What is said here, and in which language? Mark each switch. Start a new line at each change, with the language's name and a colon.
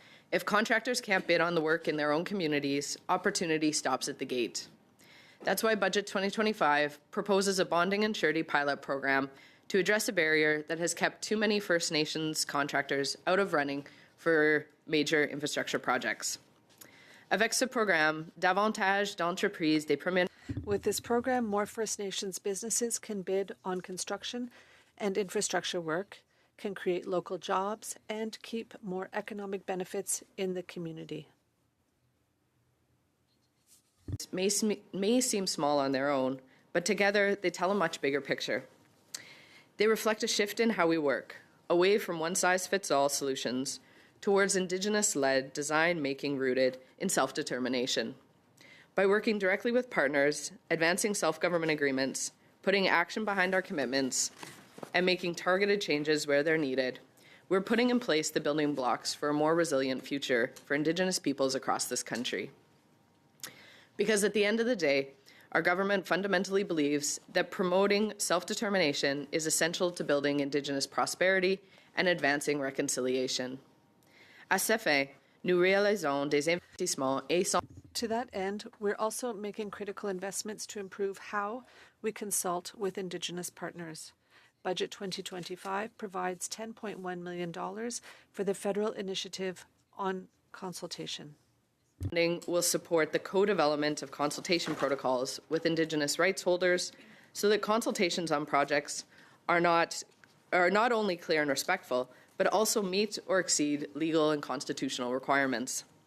English: If contractors can't bid on the work in their own communities, opportunity stops at the gate. That's why Budget 2025 proposes a bonding and surety pilot program to address a barrier that has kept too many First Nations contractors out of running for major infrastructure projects.
French: Avec ce programme, davantage d'entreprises des premières.
English: With this program, more First Nations businesses can bid on construction and infrastructure work, can create local jobs, and keep more economic benefits in the community. May seem small on their own, but together they tell a much bigger picture. They reflect a shift in how we work, away from one-size-fits-all solutions towards Indigenous-led design-making rooted in self-determination. By working directly with partners, advancing self-government agreements, putting action behind our commitments, and making targeted changes where they're needed, we're putting in place the building blocks for a more resilient future for Indigenous peoples across this country. Because at the end of the day, our government fundamentally believes that promoting self-determination is essential to building Indigenous prosperity and advancing reconciliation.
French: À ce fin, nous réalisons des investissements essentiels.
English: To that end, we're also making critical investments to improve how we consult with Indigenous partners. Budget 2025 provides $10.1 million for the federal initiative on consultation. Funding will support the co-development of consultation protocols with Indigenous rights holders so that consultations on projects are not only clear and respectful, but also meet or exceed legal and constitutional requirements.